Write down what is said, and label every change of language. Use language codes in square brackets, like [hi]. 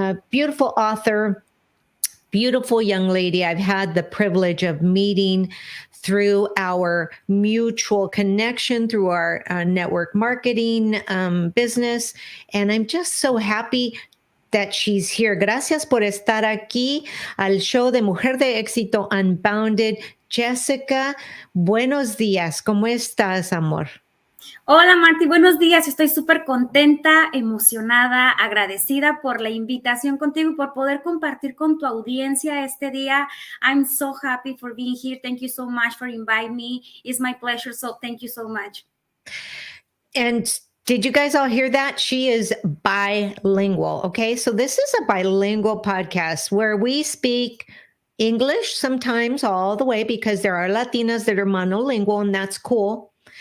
[en] Beautiful author, beautiful young lady I've had the privilege of meeting through our mutual connection, through our network marketing business. And I'm just so happy that she's here. [es] Gracias por estar aquí al show de Mujer de Éxito Unbounded. Jessica, buenos días. ¿Cómo estás, amor? Hola Marti, buenos días. Estoy súper contenta, emocionada, agradecida por la invitación contigo y por poder compartir con tu audiencia este día. [en] I'm so happy for being here. Thank you so much for inviting me. It's my pleasure. So thank you so much. And did you guys all hear that? She is bilingual. Okay. So this is a bilingual podcast where we speak English sometimes all the way because there are Latinas that are monolingual, and that's cool.